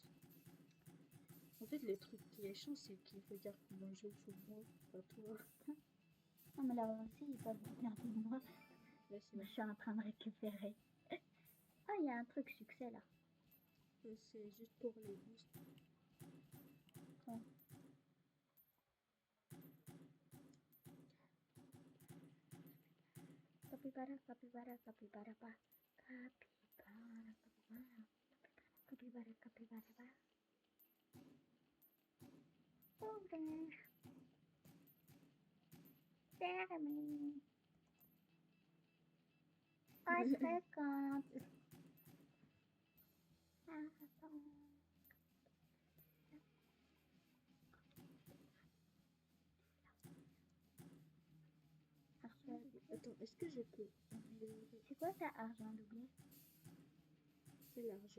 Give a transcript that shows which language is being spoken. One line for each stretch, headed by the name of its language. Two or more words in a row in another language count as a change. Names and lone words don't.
French: En fait, le truc qui est chiant, c'est qu'il regarde comment je joue moi, pas toi. Non mais là aussi, ils peuvent regarder moi. Là, Je suis en train de récupérer. Ah, il y a un truc succès là. c'est juste pour les boosts. Ouais. Capybara, capybara, capybara, pa. Capybara, capybara. Capybara, capybara, pa. Orange. Jeremy.
English: I second.
French: Attends, est-ce que je peux améliorer? C'est quoi ça, argent doublé? C'est l'argent.